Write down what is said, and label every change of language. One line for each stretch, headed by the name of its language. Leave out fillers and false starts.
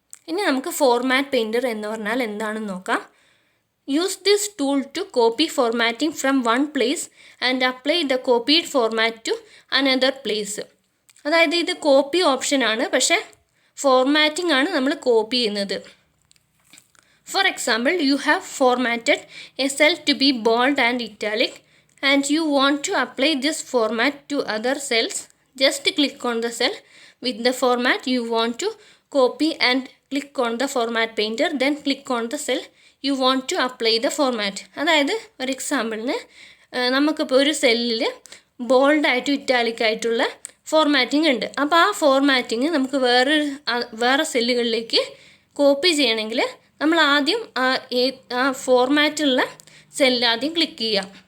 Malayalam: ഇനി നമുക്ക് format painter എന്ന് പറഞ്ഞാൽ എന്താണെന്ന് നോക്കാം.
English: Use this tool to copy formatting from one place and apply the copied format to another place.
Malayalam: അതായത് ഇത് കോപ്പി ഓപ്ഷനാണ്, പക്ഷേ ഫോർമാറ്റിംഗ് ആണ് നമ്മൾ കോപ്പി ചെയ്യുന്നത്.
English: For example, you have formatted a cell to be bold and italic and you want to apply this format to other cells. Just click on the cell with the format you want to copy and click on the format painter, then click on the cell you want to apply the format.
Malayalam: അതായത് ഒരു എക്സാമ്പിളിന് നമുക്കിപ്പോൾ ഒരു സെല്ലിൽ ബോൾഡായിട്ടും italic ആയിട്ടുള്ള formatting ഉണ്ട്. അപ്പോൾ ആ formatting നമുക്ക് വേറെ സെല്ലുകളിലേക്ക് കോപ്പി ചെയ്യണമെങ്കിൽ നമ്മൾ ആദ്യം ആ ഫോർമാറ്റുള്ള സെല്ല് ആദ്യം ക്ലിക്ക് ചെയ്യാം.